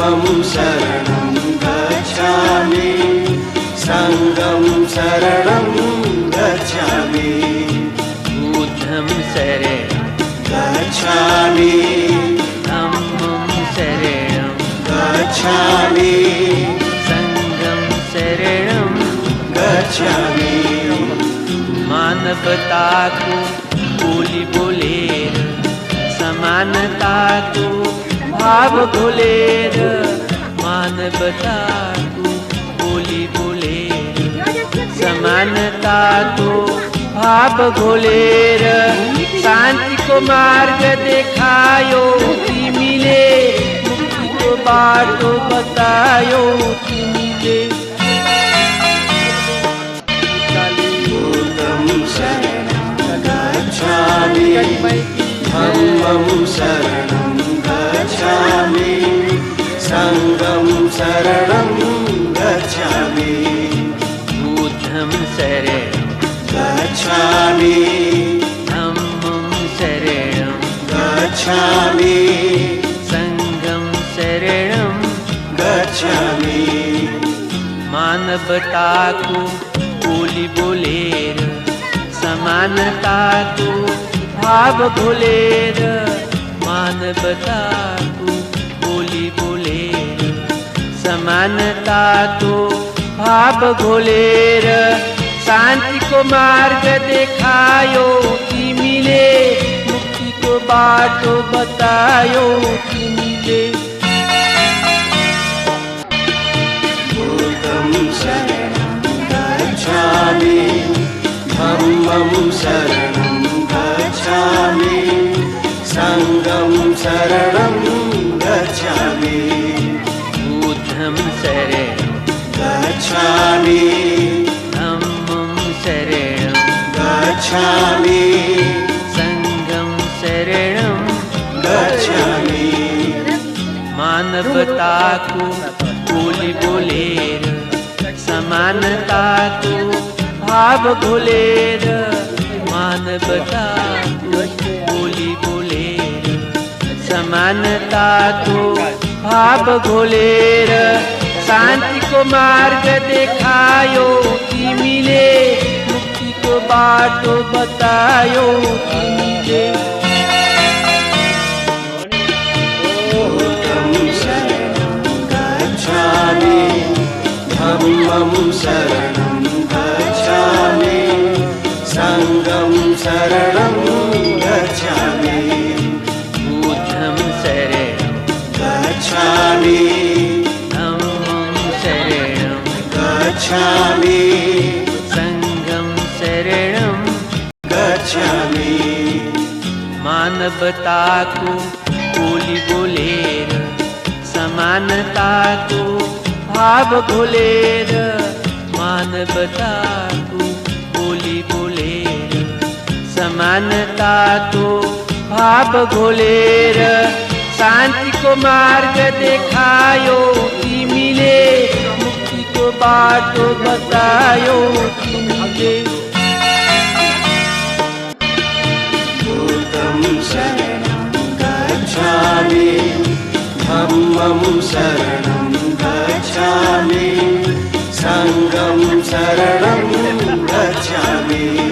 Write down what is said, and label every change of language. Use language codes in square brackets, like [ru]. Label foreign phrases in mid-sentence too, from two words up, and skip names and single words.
[pi] शरणं गच्छामि संघं शरणं गच्छामि बुद्धं शरणं गच्छामि धम्मं शरणं गच्छामि संघं शरणं गच्छामि [ne] मानवता को बोली बोलेर समानता को भाव बोलेर मानवता को बोली बोलेर समानता को भाव बोलेर शांति को मार्ग दिखायो तिमीले मुक्ति को बाटो बतायो तिमीले [pi] गच्छामि धम्मं शरणं गच्छामि संघं शरणं गच्छामि बुद्धं शरणं गच्छामि धम्मं शरणं गच्छामि संघं शरणं गच्छामि [ne] मानवता को बोली बोलेर समानता को भाव बोलेर मानवता को बोली बोलेर समानता को भाव बोलेर शांति को मार्ग दिखायो तिमीले मुक्ति को बाटो बतायो तिमीले [pi] बुद्धं शरणं गच्छामि धम्मं शरणं गच्छामि संघं शरणं गच्छामि बुद्धं शरणं गच्छामि धम्मं शरणं गच्छामि संघं शरणं गच्छामि [ne] मानवता को बोली बोलेर समानता को भाव बोलेर मानवता को बोली बोलेर समानता को भाव बोलेर शांति को मार्ग दिखायो तिमीले मुक्ति को बाटो बतायो तिमीले [pi] बुद्धं शरणं गच्छामि धम्मं शरणं गच्छामि संघं शरणं गच्छामि बुद्धं शरणं गच्छामि धम्मं शरणं गच्छामि संघं शरणं गच्छामि [ne] मानवता को बोली बोलेर समानता को भाव बोलेर मानवता को बोली बोलेर समानता को भाव बोलेर शांति को मार्ग दिखायो तिमीले मुक्ति को बाटो बतायो तिमीले [pi] बुद्धं शरणं गच्छामि धम्मं शरणं गच्छामि संघं शरणं गच्छामि